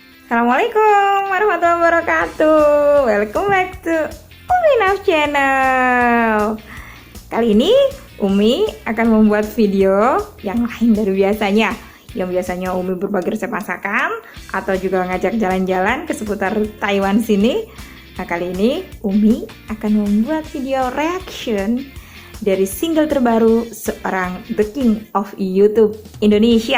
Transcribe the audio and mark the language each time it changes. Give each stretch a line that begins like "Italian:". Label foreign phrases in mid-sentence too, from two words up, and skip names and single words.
Arabic: السلام عليكم ورحمة الله وبركاته.
English: Welcome back to Umi Now Channel.
Indonesian: Kali ini Umi akan membuat video yang lain dari biasanya. Yang biasanya Umi berbagi resep masakan atau juga ngajak jalan-jalan ke seputar Taiwan sini. Nah, kali ini Umi akan membuat video reaction dari single terbaru seorang
English: The King of YouTube Indonesia.